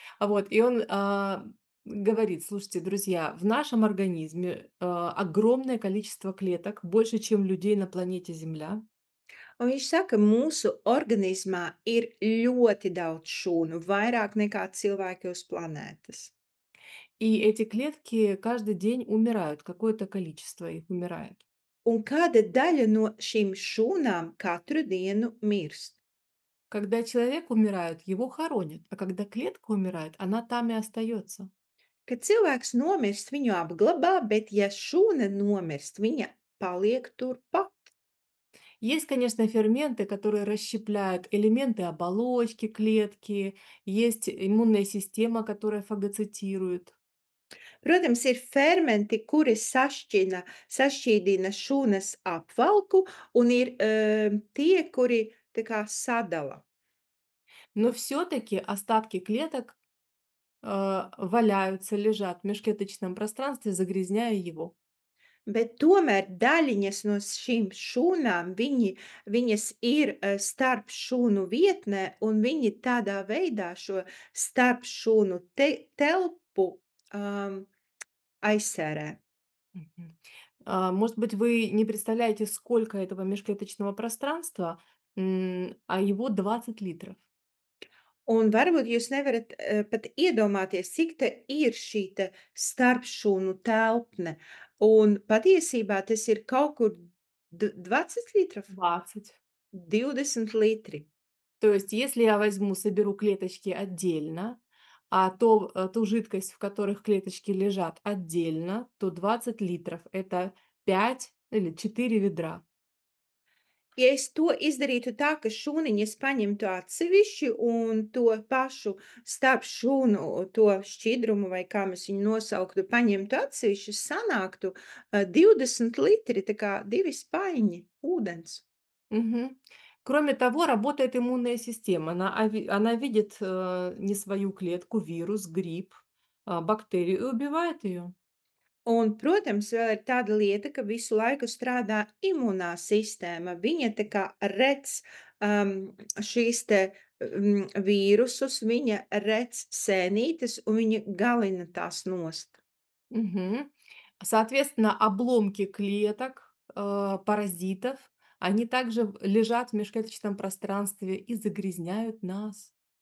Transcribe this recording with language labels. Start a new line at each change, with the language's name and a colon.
Russian: Вот, и он, говорит: "Слушайте, друзья, в нашем организме, огромное количество клеток, больше, чем людей на планете Земля.
Latvian: Un viņš saka, mūsu organismā ir ļoti daudz šūnu, vairāk nekā cilvēki uz planētas.
Russian: И эти клетки каждый день умирают, какое-то количество их умирает.
Latvian: Un kāda daļa no šīm šūnām katru dienu mirst.
Russian: Когда человек умирает, его хоронят, а когда клетка умирает, она там и остается.
Latvian: Kad cilvēks nomirst, viņu apglabā, bet ja šūna nomirst, viņa paliek turpat.
Russian: Есть, конечно, ферменты, которые расщепляют элементы оболочки клетки, есть иммунная система, которая фагоцитирует.
Latvian: Protams, ir fermenti, kuri sašķīdina šūnas apvalku, un ir tie, kuri tā kā sadala.
Russian: Но все-таки остатки клеток валяются, лежат в межклеточном пространстве, загрязняя его.
Latvian: Bet tomēr daļiņas no šīm šūnām, viņas ir starp šūnu vietnē, un viņi tādā veidā šo starp šūnu telpu um, aizsērē. Мгм.
Russian: Может быть, вы не представляете, сколько этого межклеточного пространства, а его 20 литров.
Latvian: Un varbūt jūs nevarat, pat iedomāties, cik te ir šī te starpšūnu telpne, un patiesībā tas ir kaut kur 20 litrов, 20. 20 litri.
Russian: То есть, если я возьму, соберу клеточки отдельно, ту жидкость, в которых клеточки лежат, отдельно, то 20 литров — это 5 или 4 ведра.
Latvian: Ja es to izdarītu tā, ka šūniņas paņemtu atsevišķi un to pašu starpšūnu, to šķidrumu, vai kā mēs viņu nosauktu, paņemtu atsevišķi, sanāktu, 20 litri, tā kā 2 spaiņi ūdens. Мгм.
Russian: Кроме того, работает иммунная система. Она видит не свою клетку, вирус, грипп. бактерию и убивает ее.
Latvian: Un, protams, vēl ir tāda lieta, ka visu laiku strādā imunā sistēma. Viņa tā kā redz šīs te vīrusus, viņa redz sēnītes un viņa galina tās nost. Мгм.
Russian: Соответственно, обломки клеток, паразитов, они также лежат в межклеточном пространстве и загрязняют нас.